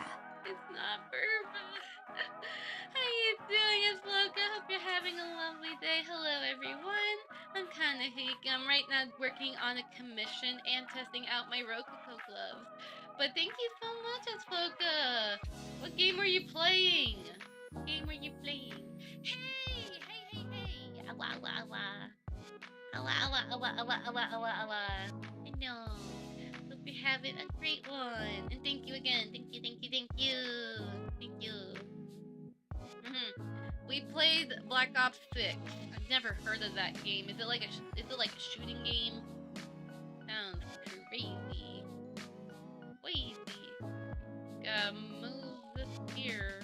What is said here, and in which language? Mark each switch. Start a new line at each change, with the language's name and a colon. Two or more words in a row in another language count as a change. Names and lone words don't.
English: It's not Burba. How you doing, Squawka? Hope you're having a lovely day. Hello, everyone. I'm Kana. I'm right now working on a commission and testing out my Rokoko gloves. But thank you so much, Squawka. What game were you playing? What game were you playing? Hey! Awa, awa, awa. Awa, awa, awa, awa, awa, awa, awa. I know. Hope you're having a great one. And thank you again. Thank you. We played Black Ops 6. I've never heard of that game. Is it like a shooting game? Sounds crazy. Gotta move this here.